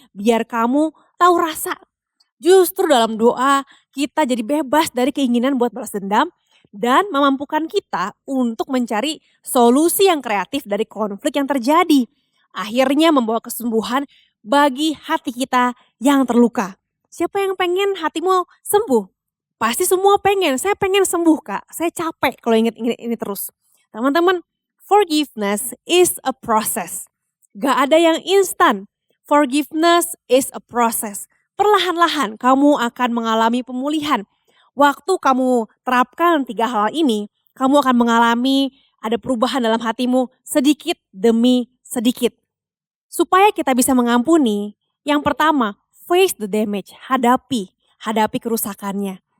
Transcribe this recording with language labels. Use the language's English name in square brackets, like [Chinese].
[Indonesian] Biar kamu tahu rasa. Justru dalam doa kita jadi bebas dari keinginan buat balas dendam. Dan memampukan kita untuk mencari solusi yang kreatif dari konflik yang terjadi. Akhirnya membawa kesembuhan bagi hati kita yang terluka. Siapa yang pengen hatimu sembuh? Pasti semua pengen, saya pengen sembuh Kak, saya capek kalau ingat ini terus. [English] Teman-teman, forgiveness is a process. [Indonesian] Gak ada yang instan, [English] forgiveness is a process. [Indonesian] Perlahan-lahan kamu akan mengalami pemulihan. Waktu kamu terapkan 3 hal ini, kamu akan mengalami ada perubahan dalam hatimu sedikit demi sedikit. Supaya kita bisa mengampuni, yang pertama, [English] face the damage, [Indonesian] hadapi kerusakannya.